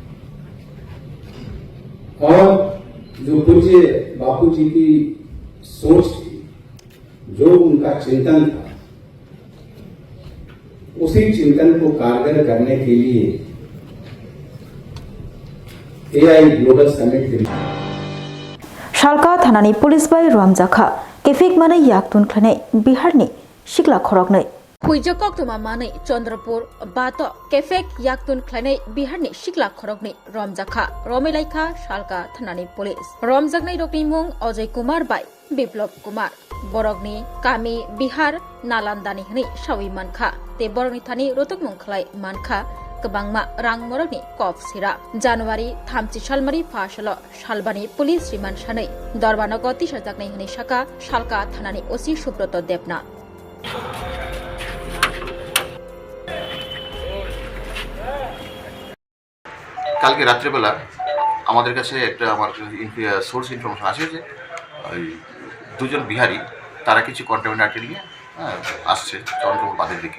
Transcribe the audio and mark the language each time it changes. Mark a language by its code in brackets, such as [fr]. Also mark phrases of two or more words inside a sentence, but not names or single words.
[hi] और जो पूज्य बापू जी की सोच थी, जो उनका चिंतन था, उसी चिंतन को कारगर करने के लिए AI ग्लोबल समिट [trp] शालका थानानि पुलिस बाय रमजाखा केफिक माने याक्तुन खने बिहारनि सिगला खरगनै हुइजो कोक्तमा माने चंद्रपुर बातो केफेक याक्तुन खने बिहारनि सिगला खरगनै रमजाखा रमेलाइखा शालका थानानि पुलिस रमजागनै रकनि मुं अजय कुमार बाय बिप्लब कुमार बरगनि कामी बिहार नालंदानि हनै सावि मानखा ते बरगनि थानि रोतक मुं खलाय मानखा गोबांमा रां मरगनि कफ सिरा जानुवारि 3 सालमारि फासल सालबानि [en] police remand [trp] सानै दरबानो गति सजागनै हनै शाखा शालका थानानि ओसि सुब्रत देबना [bn] কালকে রাত্রেবেলা আমাদের কাছে একটা আমার [en] source information [bn] আছে যে ওই দুজন বিহারি তারা কিছু কন্টামিনেট নিয়ে আসছে চন্দ্রপুর বাঁধের দিকে।